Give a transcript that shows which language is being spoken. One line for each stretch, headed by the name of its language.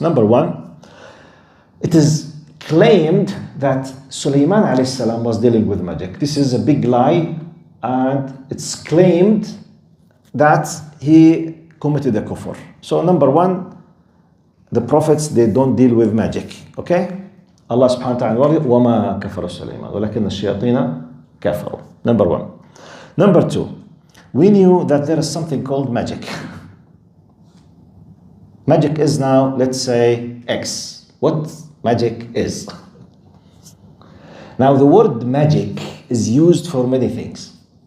English: Number one, it is claimed that Sulaiman alayhi salam was dealing with magic. This is a big lie, and it's claimed that he committed a kufr. So number one, the prophets, they don't deal with magic. Okay?
Arabic: Allah subhanahu wa ta'ala, وَمَا كَفَرَ سُلَيْمَانَ وَلَكِنَّ الشَّيَاطِينَ كَفَرُوا.
English: Number one. Number two, we knew that there is something called magic. Magic is now, let's say, X. What magic is? Now, the word magic is used for many things.